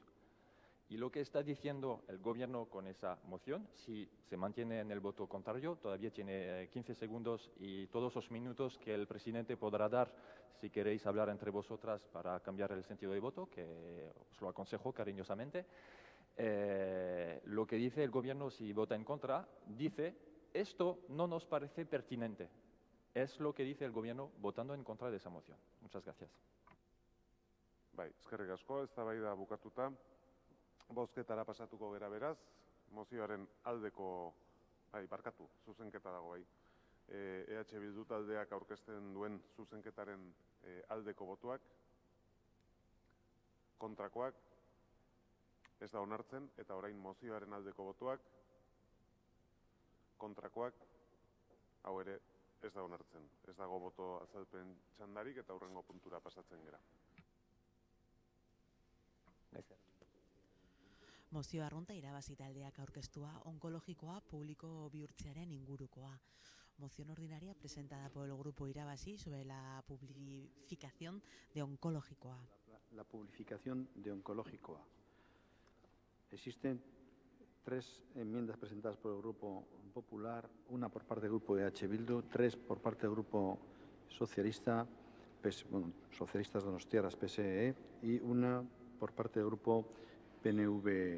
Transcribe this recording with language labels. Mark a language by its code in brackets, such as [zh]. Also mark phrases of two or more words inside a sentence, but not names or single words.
[es] Y lo que está diciendo el gobierno con esa moción, si se mantiene en el voto contrario, todavía tiene 15 segundos y todos los minutos que el presidente podrá dar si queréis hablar entre vosotras para cambiar el sentido de voto, que os lo aconsejo cariñosamente. lo que dice el gobierno si vota en contra, dice, esto no nos parece pertinente. Es lo que dice el gobierno votando en contra de esa moción. Muchas gracias. [eu] Bai, eskerrik asko, eztabaida bukatuta. Bozketara pasatuko gera beraz, mozioaren aldeko, barkatu, zuzenketa dago bai. EH Bildu taldeak aurkezten duen zuzenketaren aldeko botuak, kontrakoak, ez da onartzen, eta orain mozioaren aldeko botuak, kontrakoak, hau ere ez da onartzen. Ez dago boto azalpen txandarik eta hurrengo puntura pasatzen gera. Mozio arrunta irabazi taldeak aurkeztua onkologikoa publiko bihurtzearen ingurukoa. [es] Moción ordinaria presentada por el Grupo Irabasi sobre la publificación de onkologikoa. La publificación de onkologikoa. Existen 3 enmiendas presentadas por el Grupo Popular, una por parte del Grupo de EH Bildu, 3 por parte del Grupo Socialista, Socialistas Donostiarras, PSE, y una por parte del Grupo PNV.